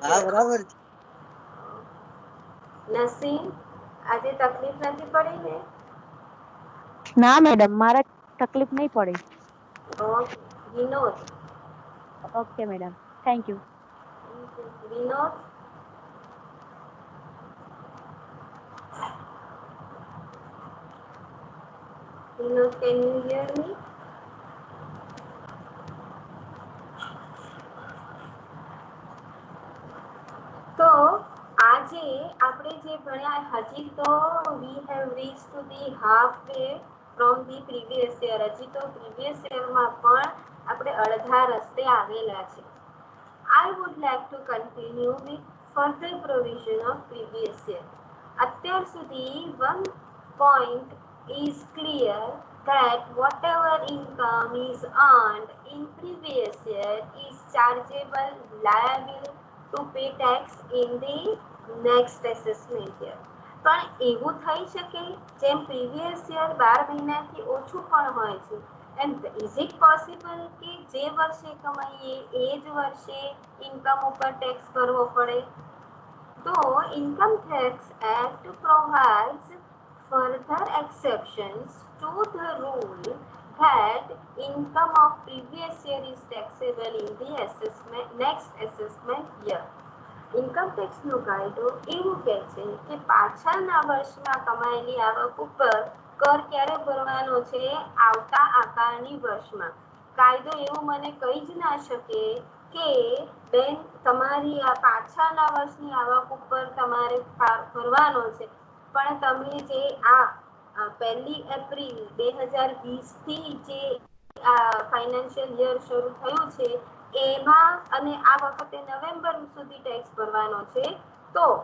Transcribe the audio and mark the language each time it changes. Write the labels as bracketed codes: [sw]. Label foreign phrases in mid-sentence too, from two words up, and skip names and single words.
[gu] હા બરાબર. નસીમ, આજે તકલીફ નથી પડી ને? ના મેડમ, મારે તકલીફ નહીં પડી. ઓકે. વિનોદ. [en] Okay madam, thank you. [gu] વિનોદ, [en] Vinod, can you hear me? [gu] તો આજે આપણે જે ભણ્યા, હજી તો [en] we have reached to the halfway from the previous year. [gu] હજી તો [en] previous year [gu] માં પણ આપણે અડધા રસ્તે આવેલા છે. [en] I would like to continue with further provision of previous year. [gu] અત્યાર સુધી [en] one point is clear that whatever income is earned in previous year is chargeable, liable to pay tax in the next assessment year. [gu] પણ એવું થઈ શકે જેમ [en] previous year [gu] 12 મહિનાથી ઓછું પણ હોય છે. [en] And is it possible [gu] કે જે વર્ષે કમાઈએ એ જ વર્ષે ઇન્કમ ઉપર ટેક્સ ભરવો પડે? [en] તો Income Tax Act provides further exceptions to the rule that income of previous year is taxable in the next assessment year. income tax [gu] નો કાયદો એવું કહે છે કે પાછળના વર્ષમાં કમાયેલી આવક ઉપર કર ક્યારે ભરવાનો છે? આવતા આકારણી વર્ષમાં. કાયદો એવું મને કહી જ ના શકે કે બેન તમારી આ પાછળના વર્ષની આવક ઉપર તમારે ભરવાનો છે, પણ તમે જે આ 1 એપ્રિલ 2020 થી જે [en] financial year [gu] શરૂ થયું છે એમાં અને આ વખતે નવેમ્બર સુધી ટેક્સ ભરવાનો છે, તો